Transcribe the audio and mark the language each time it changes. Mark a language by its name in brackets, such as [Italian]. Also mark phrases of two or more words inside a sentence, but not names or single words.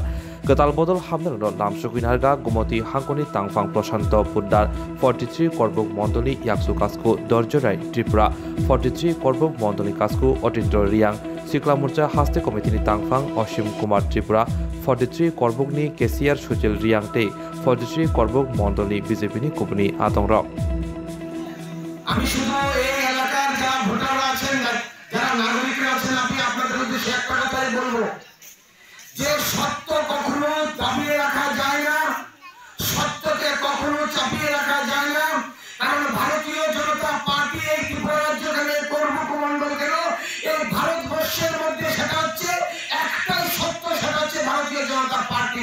[Kok Borok] Ketal bodol hamner namsukin harga gumoti hangkoni tangfang proshanto puddar 43 korbuk mondoli yaksu kasku dorjorai TIPRA 43 korbuk mondoli kasku otindro riang sikla murcha haste komitini tangfang oshim kumar TIPRA 43 korbuk ni kesiar sujil riang te 43 korbuk mondoli BJPni kupni atongrok [Bangla] আমি শুধু এই এলাকার যারা ভোটাররা আছেন যারা নাগরিকরা আছেন আমি আপনাদের উদ্দেশ্যে একটা কথাই বলবো যে সত্য কখনো চাপিয়ে রাখা যায় না সত্যকে কখনো চাপিয়ে রাখা যায় না কারণ ভারতীয় জনতা পার্টি এই ত্রিপুরা রাজ্যখানে কর্মক মণ্ডল গেল এই ভারতবর্ষের মধ্যে সেটা হচ্ছে একটাই সত্য সেটা হচ্ছে ভারতীয় জনতা পার্টি